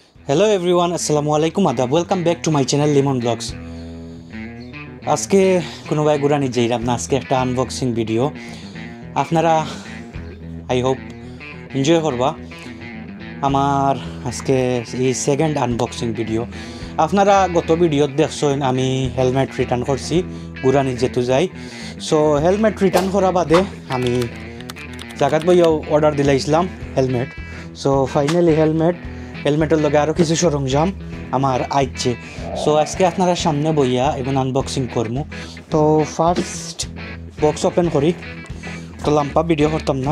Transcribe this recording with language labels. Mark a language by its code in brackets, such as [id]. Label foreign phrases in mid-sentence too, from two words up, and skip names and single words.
[en] hello everyone [ar] السلام عليكم [en] आदाब welcome back to my channel Limon Blogs. [bn] আজকে কোনোবায় ঘুরানি যাইরাম না আজকে এক আনবক্সিং ভিডিও আপনারা [en] I hope enjoy [bn] করবা। আমার আজকে [en] second unboxing video [bn] আপনারা গত ভিডিও দেখছেন আমি [en] helmet return [bn] করছি ঘুরানি যেতু যাই। সো [en] helmet return [bn] করা বাদে আমি জায়গাত বইয়াও অর্ডার দিলাইছিলাম হেলমেট। সো ফাইনালি হেলমেটের লগে আরও কিছু সরঞ্জাম আমার আইছে। সো আজকে আপনারা সামনে বইয়া এবং আনবক্সিং করমু। তো [en] first box open [bn] করি, তো লম্বা ভিডিও করতাম না।